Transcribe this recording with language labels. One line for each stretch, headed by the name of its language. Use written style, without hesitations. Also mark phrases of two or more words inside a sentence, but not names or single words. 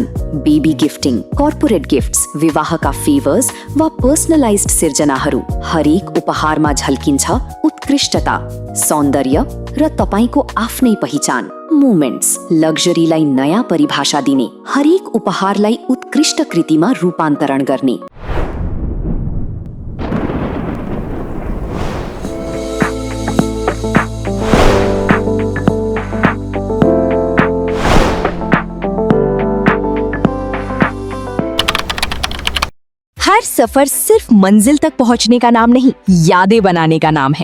English: baby gifting, corporate gifts,
Nepali: विवाहका फेभर्स वा पर्सनलाइज्ड सिर्जनाहरू, हरेक उपहारमा झल्किन्छ उत्कृष्टता, सौन्दर्य र तपाईको आफ्नै पहिचान। मोमेन्ट्स लग्जरीलाई नयाँ परिभाषा दिने, हरेक उपहारलाई उत्कृष्ट कृतिमा रूपान्तरण गर्ने।
Hindi: हर सफर सिर्फ मंजिल तक पहुंचने का नाम नहीं, यादें बनाने का नाम है।